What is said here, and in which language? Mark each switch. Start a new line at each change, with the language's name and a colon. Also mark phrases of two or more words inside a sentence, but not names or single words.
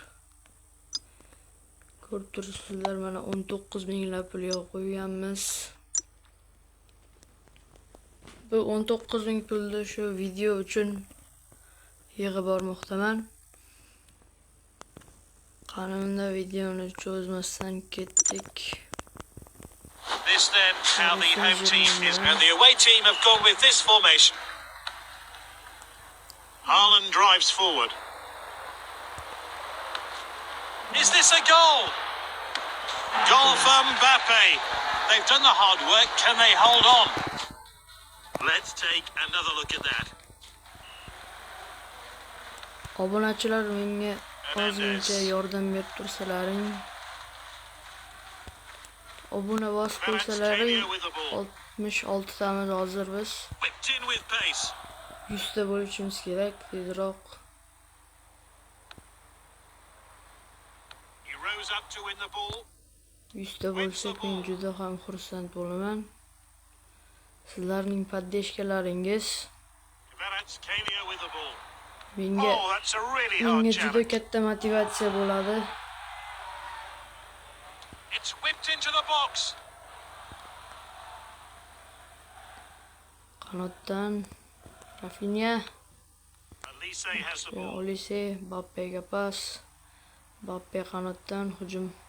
Uzbek: Ko'rib turibsizlar, mana 19 minglab pul qo'yganmiz. Bu 19 ming pulni shu video uchun yig'ib bormoqdaman. Qanunda videoni cho'zmasdan ketdik.
English: This then how the home team is and the away team have gone with this formation. Haaland drives forward. Is this a goal? Goal for Mbappe. They've done the hard work. Can they hold on? Let's take another look at that.
Uzbek: Obunachilar menga ozgincha yordam berib tursalaring, obuna bosib qo'ysalaring, 66 tamiz hozir biz 100 ta bo'lishimiz kerak tezroq.
English: He rose up to win the ball.
Uzbek: 100 ta bo'lsak men juda ham xursand bo'laman. Sizlarning poddeshkalaringiz menga juda katta motivatsiya bo'ladi. Qanotdan Rafinha, Olise, Mbappega pas, Mbappe qanotdan hujum.